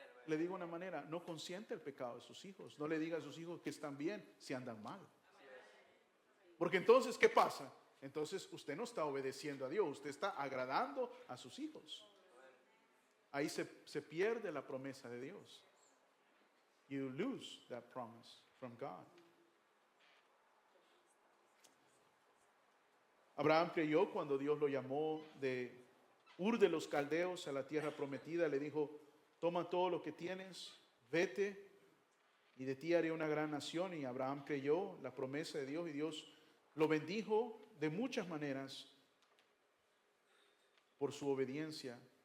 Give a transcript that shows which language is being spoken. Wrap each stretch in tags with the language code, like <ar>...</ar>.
<es>Le digo una manera, no consiente el pecado de sus hijos. No le diga a sus hijos que están bien si andan mal. Porque entonces, ¿qué pasa? Entonces usted no está obedeciendo a Dios, usted está agradando a sus hijos. Ahí se pierde la promesa de Dios.</es> <en>You lose that promise from God.</en> <es>Abraham creyó cuando Dios lo llamó de Ur de los Caldeos a la tierra prometida. Le dijo: toma todo lo que tienes, vete, y de ti haré una gran nación. Y Abraham creyó la promesa de Dios y Dios lo bendijo de muchas maneras por su obediencia.</es>